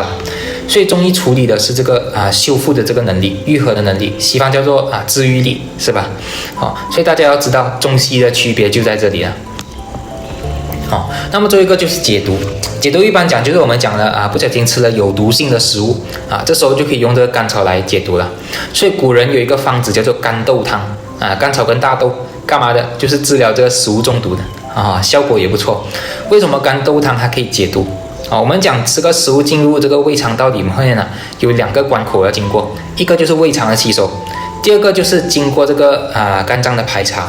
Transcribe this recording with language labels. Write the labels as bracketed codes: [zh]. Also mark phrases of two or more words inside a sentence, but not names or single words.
[zh] 所以中醫處理的是這個修復的這個能力、愈合的能力，西方叫做治癒力，是吧？所以大家要知道中西的區別就在這裡了。那麼最後一個就是解毒。解毒一般講就是我們講的不小心吃了有毒性的食物這時候就可以用這個甘草來解毒了。所以古人有一個方子叫做甘豆湯甘草跟大豆幹嘛的？就是治療這個食物中毒的效果也不錯。為什麼甘豆湯它可以解毒？我們講這個食物進入這個胃腸道裡面有2個關口要經過，一個就是胃腸的吸收，第二個就是經過這個肝臟的排查。